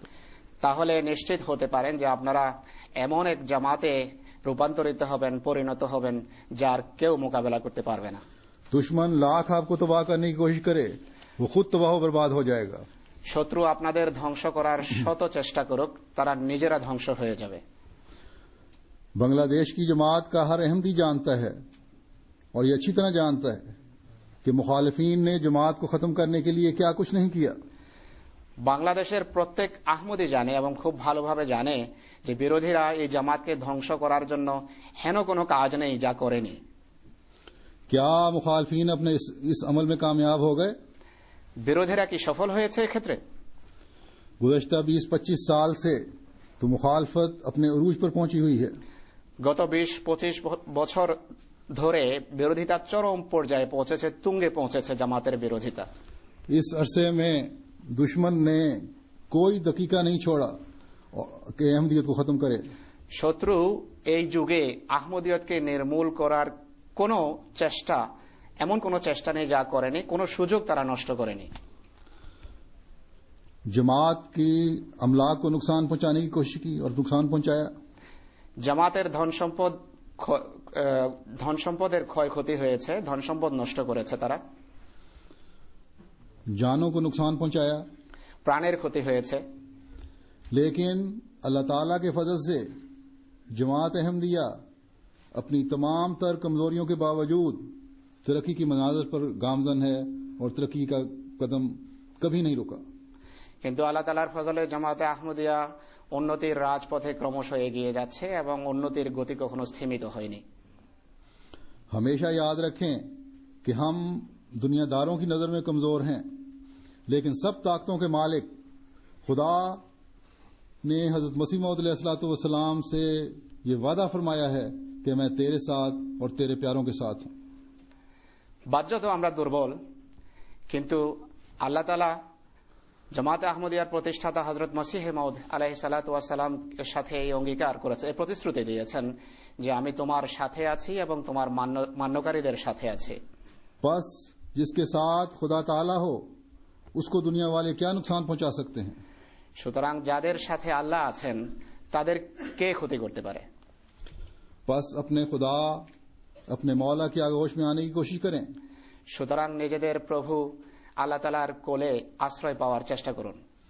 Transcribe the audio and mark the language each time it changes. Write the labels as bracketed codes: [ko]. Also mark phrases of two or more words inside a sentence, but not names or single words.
[bn] তাহলে নিশ্চিত হতে পারেন যে আপনারা এমন এক জামাতে রূপান্তরিত হবেন, পরিণত হবেন, যার কেউ মোকাবেলা করতে পারবে না। [ur] دشمن لاکھ آپ کو تباہ کرنے کی کوشش کرے، وہ خود تباہ و برباد ہو جائے گا۔ [bn] শত্রু আপনাদের ধ্বংস করার শত চেষ্টা করুক, তারা নিজেরা ধ্বংস হয়ে যাবে। [ur] بنگلہ دیش کی جماعت کا ہر احمدی جانتا ہے اور یہ اچھی طرح جانتا ہے کہ مخالفین نے جماعت کو ختم کرنے کے لیے کیا کچھ نہیں کیا۔ [bn] বাংলাদেশের প্রত্যেক আহমদি জানে এবং খুব ভালোভাবে জানে যে বিরোধীরা এই জামাতকে ধ্বংস করার জন্য হেন কোনো কাজ নেই যা করেনি। [ur] کیا مخالفین اپنے اس عمل میں کامیاب ہو گئے؟ [bn] বিরোধীরা কি সফল হয়েছে এক্ষেত্রে؟ [ur] گزشتہ 20-25 سال سے تو مخالفت اپنے عروج پر پہنچی ہوئی ہے۔ [bn] গত 20-25 বছর ধরে বিরোধিতা চরম পর্যায়ে পৌঁছেছে, তুঙ্গে পৌঁছেছে জামাতের বিরোধিতা। [ur] اس عرصے میں دشمن نے کوئی دقیقہ نہیں چھوڑا کہ احمدیت کو ختم کرے۔ [bn] শত্রু এই যুগে আহমদিয়তকে নির্মূল করার কোনো চেষ্টা, এমন কোনো চেষ্টা নেই যা করেনি, কোনো সুযোগ তারা নষ্ট করেনি। [ur] جماعت کی املاک کو نقصان پہنچانے کی کوشش کی اور نقصان پہنچایا۔ [bn] জামাতের ধন সম্পদের ক্ষয়ক্ষতি হয়েছে, ধন সম্পদ নষ্ট করেছে তারা। [ur] جانوں کو نقصان پہنچایا، [bn] প্রাণের ক্ষতি হয়েছে। [ur] لیکن اللہ تعالیٰ کے فضل سے جماعت احمدیہ اپنی تمام تر کمزوریوں کے باوجود ترقی کی منازل پر گامزن ہے اور ترقی کا قدم کبھی نہیں رکا۔ [bn] কিন্তু আল্লাহ তাআলার ফজলে জামাতে আহমদিয়া উন্নতির রাজপথে ক্রমশ এগিয়ে যাচ্ছে এবং উন্নতির গতি কখনো স্থিমিত হয়নি। [ur] ہمیشہ یاد رکھیں کہ ہم دنیا داروں کی نظر میں کمزور ہیں، لیکن سب طاقتوں کے مالک خدا نے حضرت مسیح موعود [ar] علیہ الصلوۃ والسلام [ur] سے یہ وعدہ فرمایا ہے کہ میں تیرے ساتھ اور تیرے پیاروں کے ساتھ ہوں۔ [bn] বাহ্যত আমরা দুর্বল, কিন্তু আল্লাহ তাআলা জামাতে আহমদিয়ার প্রতিষ্ঠাতা হযরত মসিহ মাউদ [ar] عليه الصلاة والسلام [bn] সাথে এই অঙ্গীকার করেছে, এই প্রতিশ্রুতি দিয়েছেন যে আমি তোমার সাথে আছি এবং তোমার মান্যকারীদের সাথে আছি। [ur] بس جس کے ساتھ خدا تعالی ہو اس کو دنیا والے کیا نقصان پہنچا سکتے ہیں؟ [bn] সুতরাং যাদের সাথে আল্লাহ আছেন তাদের কে ক্ষতি করতে পারে؟ [ur] بس اپنے خدا اپنے مولا کی آغوش میں آنے کی کوشش کریں۔ [bn] সুতরাং নিজেদের প্রভু আল্লাহ তাআলার কোলে আশ্রয় পাওয়ার চেষ্টা করুন।